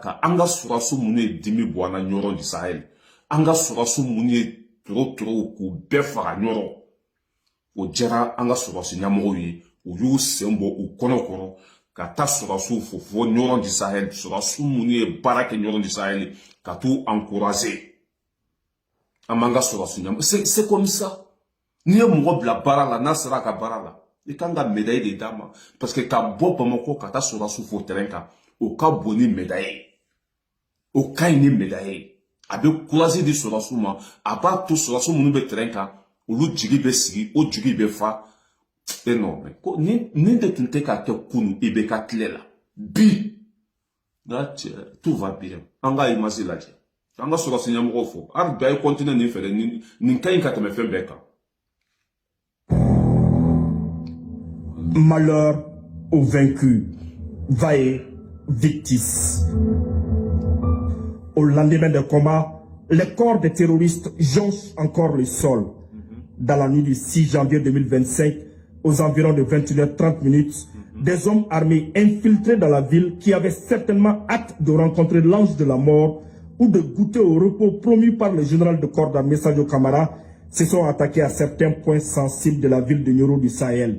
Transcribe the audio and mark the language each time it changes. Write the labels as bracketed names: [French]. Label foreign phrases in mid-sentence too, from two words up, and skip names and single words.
[Bambara] kan an ka sɔrɔsiw minnu ye dimi bɔ an na ɲɔrɔ di Sahel an ka sɔrɔsiw minnu ye tɔrɔtɔrɔw k'u bɛɛ faga ɲɔrɔ o diyara an ka sɔrɔsi ɲɛmɔgɔw ye u y'u sen bɔ u kɔnɔ kɔrɔ ka taa sɔrɔsiw fo ɲɔrɔ di Sahel sɔrɔsiw minnu ye baara kɛ ɲɔrɔ di Sahel ka t'u encourager an b'an ka sɔrɔsi ɲɛmɔgɔ [French] c'est comme ça [Bambara] n'i ye mɔgɔ bila baara la n'a sera a ka baara la i kan ka médaille de d'a ma [French] parce que [Bambara] ka bɔ Bamako ka taa sɔrɔsiw fo terrain kan o ka bon ni médaille o ka ɲi ni médaille ye a bɛ courage di sɔrɔsiw ma a b'a to sɔrɔsiw minnu bɛ terrain kan olu jigi bɛ sigi o jigi bɛ fa e [French] non mais [Bambara] ko ni de tun tɛ k'a kɛ kunu i bɛ ka tile la bi [French] tout va bien [Bambara] an ka image lajɛ an ka sɔrɔsi ɲɛmɔgɔw fo hali bɛɛ ye continuer nin fɛ dɛ nin ka ɲi ka tɛmɛ fɛn bɛɛ kan. [French] Malheur aux vaincus, [Latin] vae victis. [French] Au lendemain des combats, les corps des terroristes jonchent encore le sol. Dans la nuit du 6 janvier 2025, aux environs de 21h30, des hommes armés infiltrés dans la ville qui avaient certainement hâte de rencontrer l'ange de la mort ou de goûter au repos promis par le général de corps d'armée Sadio Camara se sont attaqués à certains points sensibles de la ville de Nioro du Sahel.